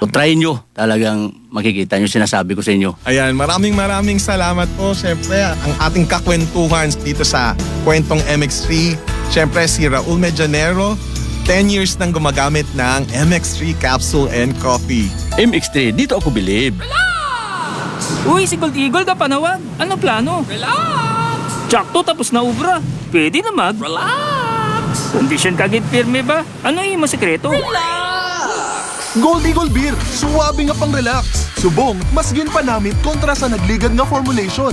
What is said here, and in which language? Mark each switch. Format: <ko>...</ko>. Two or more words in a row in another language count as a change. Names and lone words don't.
<tl>So try nyo, talagang makikita nyo, sinasabi ko sa inyo. Ayan, maraming salamat po. Siyempre, ang ating kakwentuhan dito sa Kwentong MX3. Siyempre, si Raul Medianero, 10 years nang gumagamit ng MX3</tl> <en>capsule and coffee.</en> <tl>MX3, dito ako believe.</tl> <hil>Uy, si Gold Eagle ka panawag. Ano plano? Relax! Tsakto tapos na ubra. Pwede na Relax! Kondisyon kagit firme ba?</hil> <tl>Ano yung masikreto? Relax!</tl> <hil>Gold Eagle Beer, suwabe nga pang relax. Subong, mas ginpanamit kontra sa nagligad nga formulation.</hil>